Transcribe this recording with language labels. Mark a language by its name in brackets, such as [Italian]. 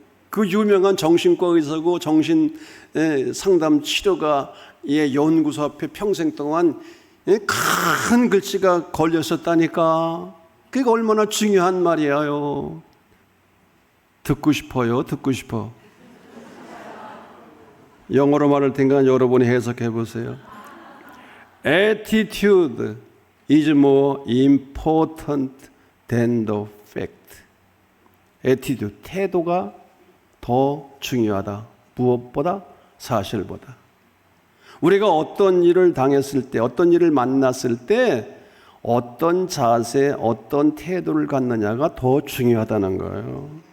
[Korean] 그 유명한 정신과 의사고 정신 상담 치료가의 연구소 앞에 평생 동안 큰 글씨가 걸렸었다니까. 그게 얼마나 중요한 말이에요. 듣고 싶어요? 듣고 싶어? 영어로 말할 테니까 여러분이 해석해 보세요. [English] Attitude is more important than the fact. [Korean] Attitude, 태도가 더 중요하다. 무엇보다? 사실보다. 우리가 어떤 일을 당했을 때, 어떤 일을 만났을 때 어떤 자세, 어떤 태도를 갖느냐가 더 중요하다는 거예요.